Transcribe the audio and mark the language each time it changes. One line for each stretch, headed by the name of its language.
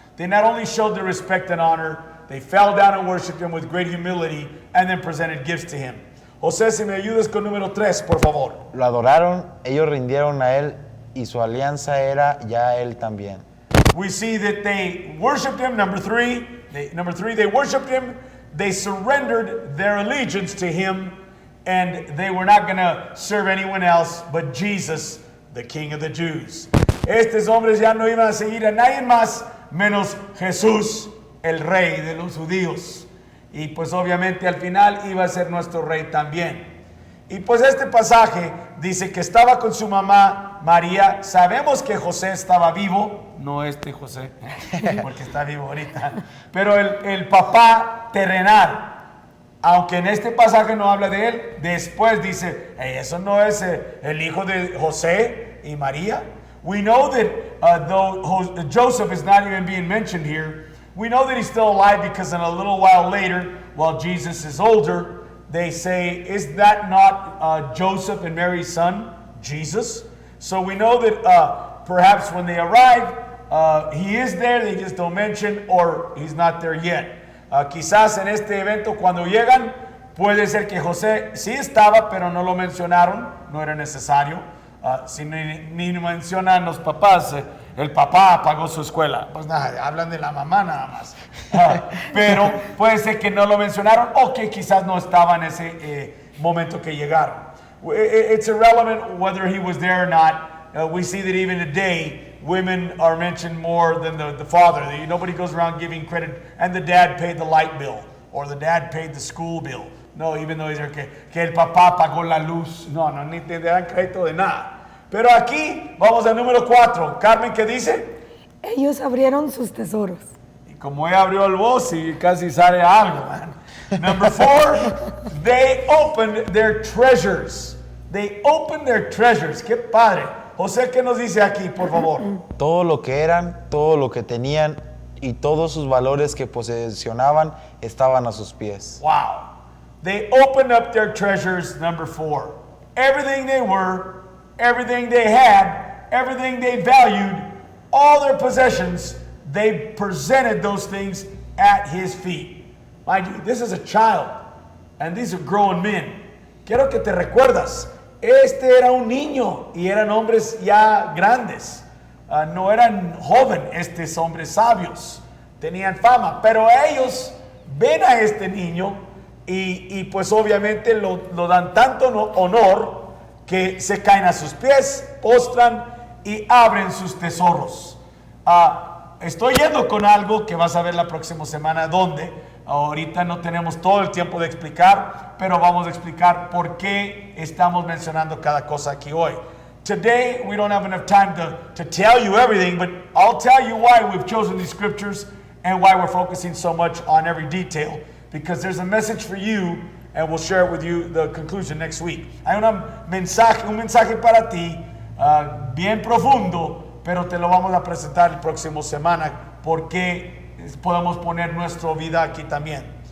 English: They not only showed their respect and honor, they fell down and worshiped him with great humility and then presented gifts to him.
Spanish: José, si me ayudas con número 3, por favor. Lo adoraron, ellos rindieron a él, y su alianza era ya él también.
English: We see that they worshiped him. Number three, they worshiped him. They surrendered their allegiance to him, and they were not going to serve anyone else but Jesus, the King of the Jews.
Spanish: Estos hombres ya no iban a seguir a nadie más menos Jesús, el Rey de los judíos. Y pues obviamente al final iba a ser nuestro Rey también. Y pues este pasaje dice que estaba con su mamá María. Sabemos que José estaba vivo, no este José, porque está vivo ahorita, pero el papá terrenal. Aunque en este pasaje no habla de él, después dice, eso no es el hijo de José y María.
English: We know that though Joseph is not even being mentioned here, we know that he's still alive because in a little while later, while Jesus is older, they say, is that not Joseph and Mary's son, Jesus? So we know that perhaps when they arrive, he is there, they just don't mention, or he's not there yet.
Spanish: Quizás en este evento cuando llegan, puede ser que José sí estaba, pero no lo mencionaron, no era necesario. Si ni mencionan los papás, el papá pagó su escuela. Pues nada, hablan de la mamá nada más. Pero puede ser que no lo mencionaron o que quizás no estaba en ese momento que llegaron.
English: It's irrelevant whether he was there or not. We see that even today, women are mentioned more than the father. Nobody goes around giving credit, and the dad paid the light bill, or the dad paid the school bill.
Spanish: No,
English: even though
Spanish: dice que el papá pagó la luz. No, ni te dan crédito de nada. Pero aquí vamos al número 4. Carmen, ¿qué dice? Ellos abrieron sus tesoros. Y como ella abrió el voz y casi sale algo, man.
English: Number 4, they opened their treasures. They opened their treasures.
Spanish: Qué padre. José, ¿qué nos dice aquí, por favor? Todo lo que eran, todo lo que tenían, y todos sus valores que posesionaban estaban a sus pies.
English: Wow. They opened up their treasures, number 4. Everything they were, everything they had, everything they valued, all their possessions, they presented those things at his feet. Mind you, this is a child, and these are grown men.
Spanish: Quiero que te recuerdas, este era un niño y eran hombres ya grandes. No eran jóvenes, estos hombres sabios. Tenían fama, pero ellos ven a este niño y pues obviamente lo dan tanto honor que se caen a sus pies, postran y abren sus tesoros. Estoy yendo con algo que vas a ver la próxima semana, donde ahorita no tenemos todo el tiempo de explicar, pero vamos a explicar por qué estamos mencionando cada cosa aquí hoy.
English: Today, we don't have enough time to tell you everything, but I'll tell you why we've chosen these scriptures and why we're focusing so much on every detail, because there's a message for you, and we'll share it with you the conclusion next week.
Spanish: Hay un mensaje para ti, bien profundo, pero te lo vamos a presentar la próxima semana, porque podemos poner nuestra vida aquí también.